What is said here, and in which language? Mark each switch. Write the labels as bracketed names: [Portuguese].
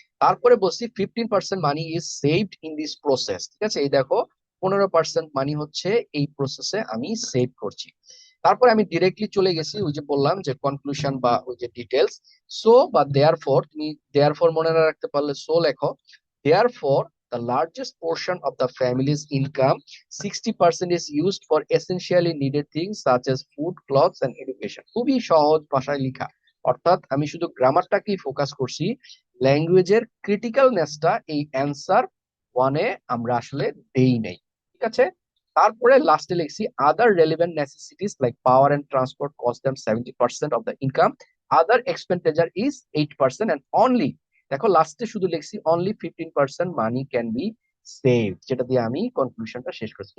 [Bangla] তারপরে বলছি [English] 15% money is saved in this process, [Bangla] ঠিক আছে? এই দেখো 15% মানি হচ্ছে এই প্রসেসে আমি সেভ করছি। তারপরে আমি ডিরেক্টলি চলে গেছি ওই যে বললাম যে কনক্লুশন বা ওই যে ডিটেলস। সো বা দেয়ার ফর, তুমি দেয়ার ফর মনে না রাখতে পারলে সো লেখো। [English] Therefore the largest portion of the family's income, 60% is used for essentially needed things such as food, clothes and education. [Bangla] খুবই সহজ ভাষায় লেখা, অর্থাৎ আমি শুধু গ্রামারটাকেই ফোকাস করছি, ল্যাঙ্গুয়েজের ক্রিটিক্যালনেসটা এই অ্যান্সার ওয়ানে আমরা আসলে দেই নাই, ঠিক আছে? তারপরে লাস্টে লিখছি [English] other relevant necessities like power and transport cost them 70% of the income, other expenditure is 8% and only, [Bangla] দেখো লাস্টে শুধু লিখছি [English] only 15% money can be save, [Bangla] যেটা দিয়ে আমি কনক্লুশনটা শেষ করছি।